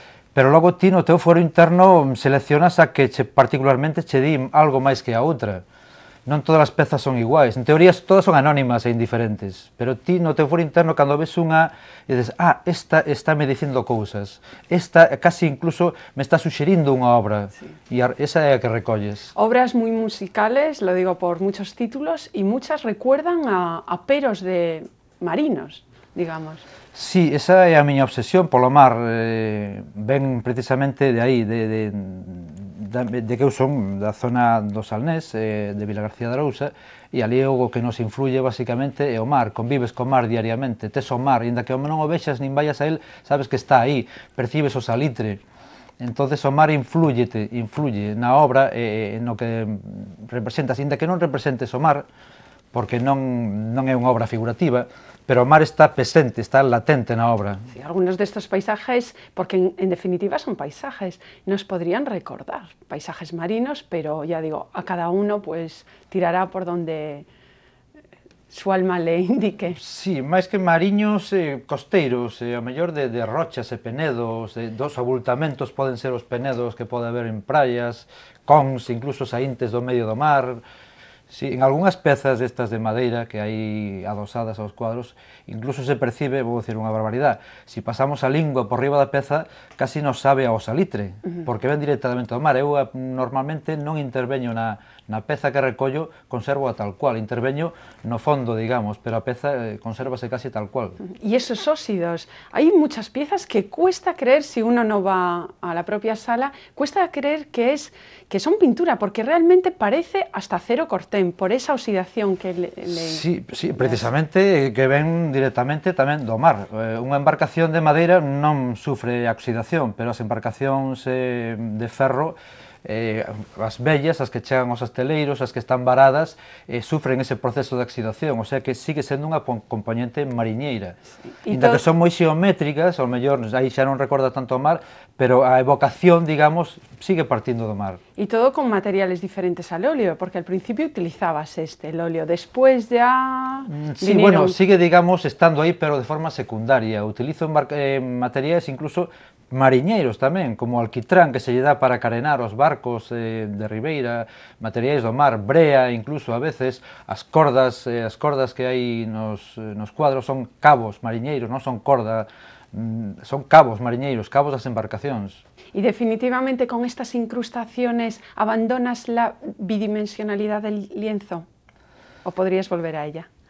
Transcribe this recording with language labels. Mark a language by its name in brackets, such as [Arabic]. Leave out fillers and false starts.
[Galician] Pero logo ti no teu foro interno seleccionas a que particularmente che di algo máis que a outra. non todas as pezas son iguais, en teoría todas son anónimas e indiferentes, pero ti no teu foro interno cando ves unha e dices, esta está me dicindo cousas, esta casi incluso me está suxerindo unha obra, e esa é a que recolles. [Spanish] Obras muy musicales, lo digo por muchos títulos, y muchas recuerdan a peros de marinos, digamos. [Galician] Sí, esa é a miña obsesión polo mar, ven precisamente de aí, de que eu son da zona do Salnés, de Vilagarcía de Arousa, e ali o que nos influye basicamente é o mar, convives co mar diariamente, tes o mar, inda que non o vexas nin vayas a él, sabes que está aí, percibes o salitre, entonces o mar influye na obra no que representas, inda que non representes o mar, porque non é unha obra figurativa, pero o mar está presente, está latente na obra. [Spanish] Sí, algunos de estos paisajes, porque en definitiva son paisajes, nos podrían recordar paisajes marinos, pero ya digo, a cada uno pues tirará por donde su alma le indique. [Galician] Sí, máis que mariños, costeiros, a mellor de rochas e penedos, dos abultamentos poden ser os penedos que pode haber en praias, cons, incluso saíntes do medio do mar. Sí, en algunhas pezas destas de madeira que hai adosadas aos cuadros, incluso se percibe, vou dicir unha barbaridade, se pasamos a lingua por riba da peza, casi nos sabe ao salitre, porque ven directamente ao mar. Eu normalmente non interveño na peza que recollo, conservo a tal cual, interveño no fondo, digamos, pero a peza consérvase casi tal cual. [Spanish] Y esos óxidos, hay muchas piezas que cuesta creer, si uno no va a la propia sala, cuesta creer que son pintura, porque realmente parece hasta acero cortén, por esa oxidación que le... [Galician] Sí, precisamente, que ven directamente tamén do mar. Unha embarcación de madeira non sufre oxidación, pero as embarcacións de ferro, as vellas, as que chegan aos asteleiros, as que están varadas, sufren ese proceso de oxidación, o sea que sigue sendo unha componente mariñeira. Inda que son moi xeométricas, ao mellor aí xa non recorda tanto o mar, pero a evocación, digamos, sigue partindo do mar. [Spanish] Y todo con materiales diferentes al óleo, porque al principio utilizabas el óleo, después ya... [Galician] Sí, bueno, sigue, digamos, estando aí, pero de forma secundaria. Utilizo materiais incluso mariñeiros tamén, como o alquitrán que se lle dá para carenar os barcos de ribeira, materiais do mar, brea incluso a veces, as cordas que hai nos cuadros son cabos mariñeiros, non son corda, son cabos mariñeiros, cabos das embarcacións. [Spanish] Y definitivamente con estas incrustaciones abandonas la bidimensionalidad del lienzo, ¿o podrías volver a ella?